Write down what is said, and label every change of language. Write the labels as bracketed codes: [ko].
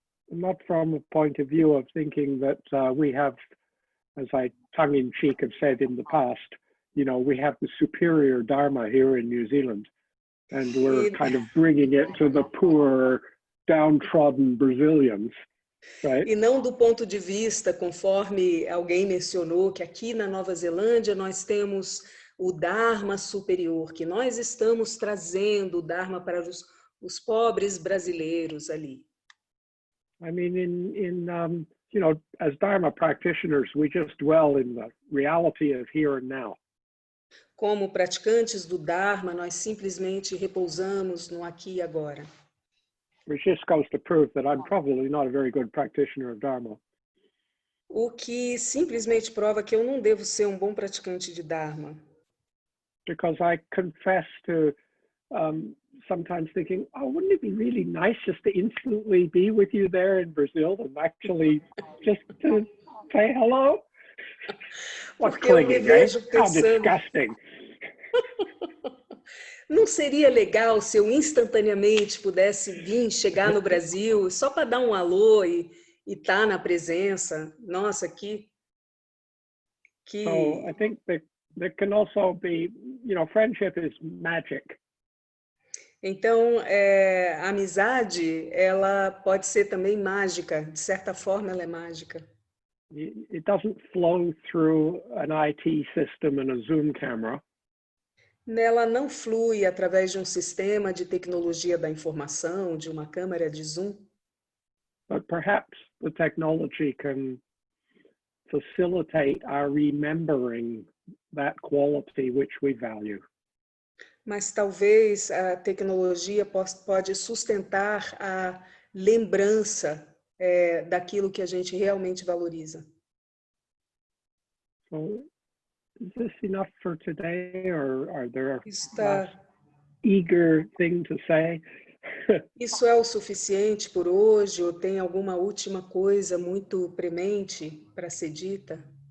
[en] Not from a point of view of thinking that we have, as I tongue-in-cheek have said in the past, we have the superior Dharma here in New Zealand, and we're kind of bringing it to the poor, downtrodden Brazilians, right? [pt] E não do ponto de vista, conforme alguém mencionou, que aqui na Nova Zelândia nós temos o Dharma superior, que nós estamos trazendo o Dharma para os pobres brasileiros ali. [en] I mean, as Dharma practitioners, we just dwell in the reality of here and now. [pt] Como praticantes do Dharma, nós simplesmente repousamos no aqui e agora. [en] Which just goes to prove that I'm probably not a very good practitioner of Dharma. [pt] O que simplesmente prova que eu não devo ser um bom praticante de Dharma. [en] Because I confess to sometimes thinking, oh, wouldn't it be really nice just to instantly be with you there in Brazil and actually just to say hello? What clinging, eh? How disgusting. [pt] Não seria legal se eu instantaneamente pudesse chegar no Brasil só para dar um alô e estar na presença? Nossa, que... [en] So I think that there can also be, friendship is magic. [pt] Então, a amizade, ela pode ser também mágica. De certa forma, ela é mágica. [en] It doesn't flow through an IT system and a Zoom camera. [pt] Ela não flui através de um sistema de tecnologia da informação, de uma câmera de Zoom. [en] But perhaps the technology can facilitate our remembering that quality which we value. [pt] Mas talvez a tecnologia pode sustentar a lembrança daquilo que a gente realmente valoriza. [en] So, is this enough for today, or are there [pt] Está [en] eager thing to say? [pt] Isso é o suficiente por hoje ou tem alguma última coisa muito premente para ser dita?